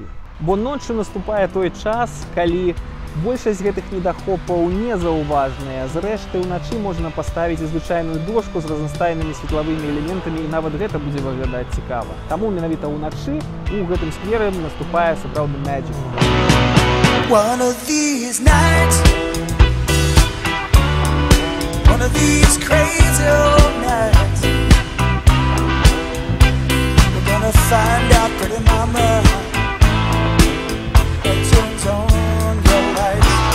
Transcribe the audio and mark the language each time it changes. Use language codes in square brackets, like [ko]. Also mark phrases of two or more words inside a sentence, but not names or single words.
[be] Бо ноччу наступае той час, калі большасць гэтых недахопаў незаўважныя. Зрэшты, уначы можна паставіць і звычайную дошку з разнастайнымі светлавымі элементамі, і нават гэта будзе выглядаць цікава. Таму менавіта ўначы у гэтым скверы наступае сапраўдны magic. [en] One of these nights, one of these crazy old nights, we're gonna find out, pretty mama, that turns on your lights.